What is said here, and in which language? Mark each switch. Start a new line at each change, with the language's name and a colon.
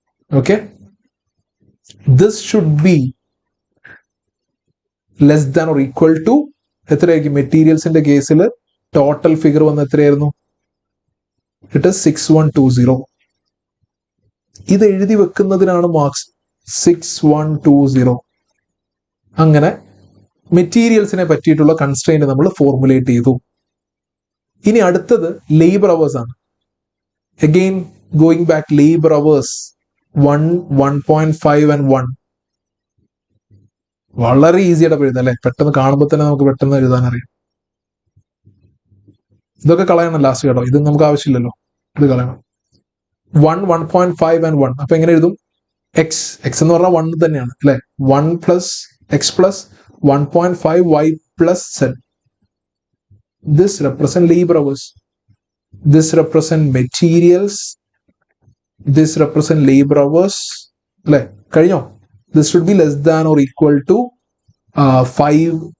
English: okay, this should be less than or equal to
Malayalam: എത്രയായിരിക്കും? മെറ്റീരിയൽസിന്റെ കേസിൽ total figure വന്ന് എത്രയായിരുന്നു?
English: It is 6120.
Malayalam: ഇത് എഴുതി വെക്കുന്നതിനാണ് മാർക്സ്. 6120. അങ്ങനെ മെറ്റീരിയൽസിനെ പറ്റിയിട്ടുള്ള കൺസ്ട്രെയിന്റ് നമ്മൾ ഫോർമുലേറ്റ് ചെയ്തു. ഇനി അടുത്തത് ലേബർ അവേഴ്സ് ആണ്.
English: again going back,
Malayalam: labour hours 1, 1.5 and 1. വളരെ ഈസിയായിട്ട് എഴുതാം അല്ലെ. പെട്ടെന്ന് കാണുമ്പോൾ തന്നെ നമുക്ക് പെട്ടെന്ന് എഴുതാൻ അറിയാം. ഇതൊക്കെ കളയണം ലാസ്റ്റ് കേട്ടോ, ഇത് നമുക്ക് ആവശ്യമില്ലല്ലോ, ഇത് കളയണം. 1, 1.5 ആൻഡ് 1. അപ്പൊ എങ്ങനെ എഴുതും? എക്സ് എന്ന് പറഞ്ഞാൽ 1 തന്നെയാണ് അല്ലെ. 1 plus X plus 1.5y plus z.
English: This represent labor hours. This represent materials. This represent labor hours.
Malayalam: അല്ലെ, കഴിഞ്ഞോ?
English: This should be less than or equal to 5.